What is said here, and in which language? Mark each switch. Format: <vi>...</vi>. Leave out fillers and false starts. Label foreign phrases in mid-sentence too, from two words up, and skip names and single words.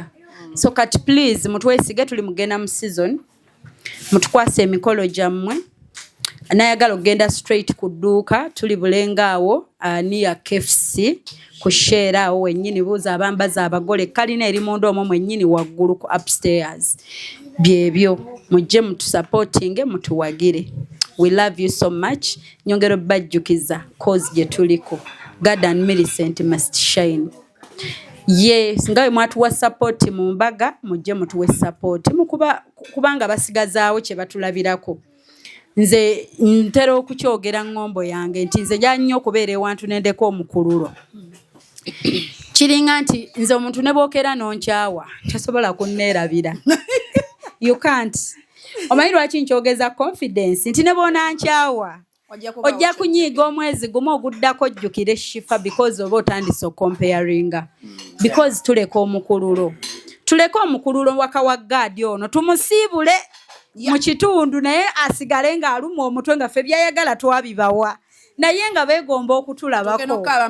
<lg>So kati please mutwesige tuli mugenda mu season mutukwase emikolo gyammwe anayagala okugenda straight ku dduuka tuli bulenga awo niya KFC ku share awo wennyini buuza abambaza abagole kalina eri munda omwo mwennyini waggulu ku upstairs byebyo mujje mutusupportinge mutuwagire.</lg> <en>We love you so much.</en> <lg>Nyongero bajjukiza cause gye tuliko.</lg> <en>God and Millicent must shine.</en> <lg>Yes, ngawe mwatuwa support mu mbaga mujje mutuwe support kubanga basigazaawo kye batulabirako. Nze ntera okukyogera ngombo yange nti nze jannyo okubeera ewantu nendeko omukululo. Kiringa nti nze omuntu ne bookera nonkyawa tasobola kunneerabira.</lg> <en>You can't.</en> <lg>Omanyi lwaki nkyogeza confidence nti ne boona nkyawa ojja kunyiiga omwezi gumu oguddako ojjukire Shifa because oba otandise comparinga because tuleka omukululo waka wa gaadi ono tumusiibule mu kitundu naye asigale ng'aluma omutwe nga ffe byayagala twabibawa naye nga beegomba okutulabako</lg>